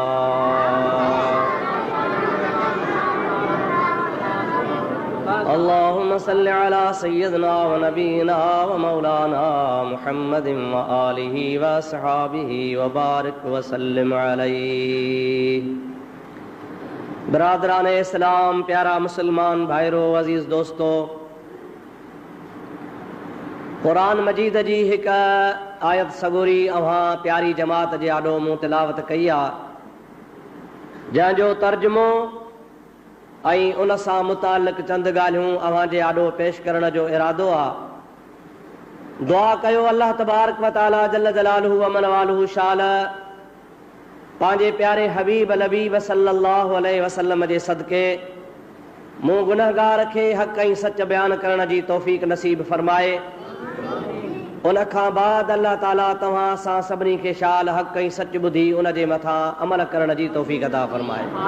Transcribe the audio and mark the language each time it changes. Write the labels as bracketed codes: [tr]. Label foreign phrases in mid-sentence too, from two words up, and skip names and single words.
[ar] اللهم صل على سيدنا ونبينا ومولانا محمد وآله وأصحابه وبارك وسلم عليه [sd] برادران اسلام प्यारा मुसलमान भाइरो अजीज दोस्तों कुरान मजीद जी एक आयत सगोरी अवां प्यारी जमात जे आॾो मूं तिलावत कई आहे जंहिंजो तर्जुमो ऐं उन सां मुतालिक़ चंद ॻाल्हियूं अव्हां जे आॾो पेश करण जो इरादो आहे। दुआ कयो अल्लाह [ar] تبارك و تعالى جل جلاله و عم نواله [sd] शाल पंहिंजे प्यारे हबीब लबीब [ar] صلى الله عليه وسلم [sd] जे सदके मूं गुनहगार खे हक़ ऐं सच बयान करण जी तौफ़ीक़ नसीब फरमाए। उन खां बाद अल्लाह ताला तव्हां असां सभिनी खे शाल हक़ ऐं सच ॿुधी उन जे मथां अमल करण जी तौफ़ीक़ अता फरमाए।